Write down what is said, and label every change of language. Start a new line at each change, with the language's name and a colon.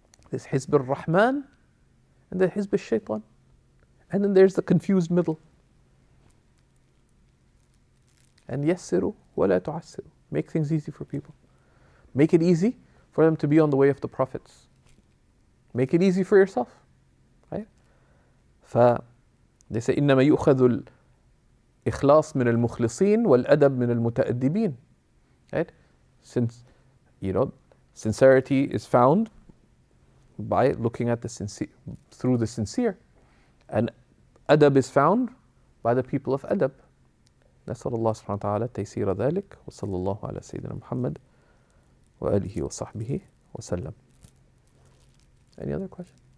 English: There's Hizb al-Rahman and the Hizb al-Shaytan. And then there's the confused middle. And
Arabic: yassiru wa la tu'assiru.
English: Make things easy for people. Make it easy for them to be on the way of the prophets. Make it easy for yourself. Right? They say
Arabic: إنما يؤخذ الإخلاص من المخلصين والأدب من المتأدبين.
English: Right? Since, sincerity is found by looking at the sincere, through the sincere. And adab is found by the people of adab.
Arabic: نسأل الله سبحانه وتعالى تيسير ذلك وصلى الله على سيدنا محمد وآله وصحبه وسلم.
English: Any other question?